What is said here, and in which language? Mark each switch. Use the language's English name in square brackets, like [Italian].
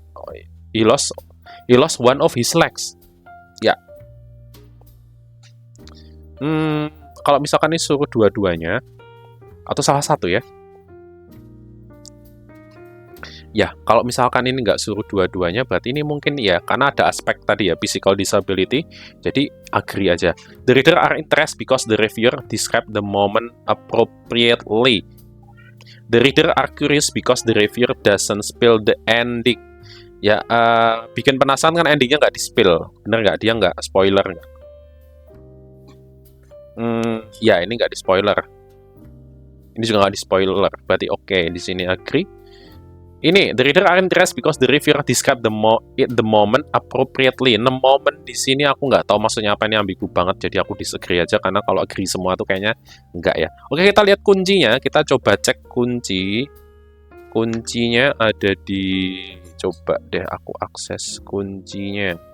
[English] Oh, he lost one of his legs. [Indonesian] Ya. Kalau misalkan ini suruh dua-duanya atau salah satu ya. Ya, kalau misalkan ini nggak suruh dua-duanya, berarti ini mungkin ya, karena ada aspek tadi ya, physical disability, jadi agree aja. [English] The reader are interested because the reviewer describe the moment appropriately. The reader are curious because the reviewer doesn't spill the ending. [Indonesian] Ya, bikin penasaran kan endingnya nggak di-spill. Bener nggak? Dia nggak spoiler nggak? Ya, ini nggak di-spoiler. Ini juga nggak di-spoiler. Berarti oke, di sini agree. [English] Ini, the reader are interested because the reviewer describe the moment appropriately. [Indonesian] The moment di sini aku nggak tahu maksudnya apa, ini ambigu banget, jadi aku disagree aja, karena kalau agree semua tuh kayaknya nggak ya. Oke, kita lihat kuncinya, kita coba cek kunci. Kuncinya ada di, coba deh aku akses kuncinya.